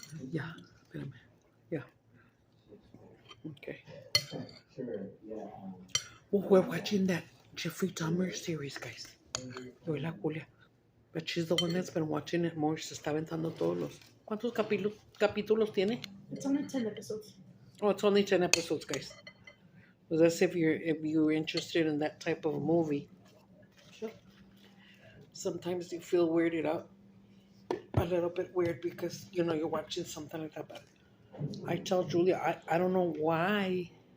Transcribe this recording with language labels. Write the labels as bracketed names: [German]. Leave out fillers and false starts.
[English] Yeah, [Spanish] espérame. [English] Yeah. Okay. Well, we're watching that Jeffrey Dahmer series, guys. [Spanish] Yo la Julia. [English] But she's the one that's been watching it more. [Spanish] Se está aventando todos los. ¿Cuántos capítulos tiene? [English] It's only 10 episodes. Oh, it's only 10 episodes, guys. So that's if you're interested in that type of movie. Sure. Sometimes you feel weirded out. A little bit weird because, you know, you're watching something like that. But I tell Julia, I don't know why.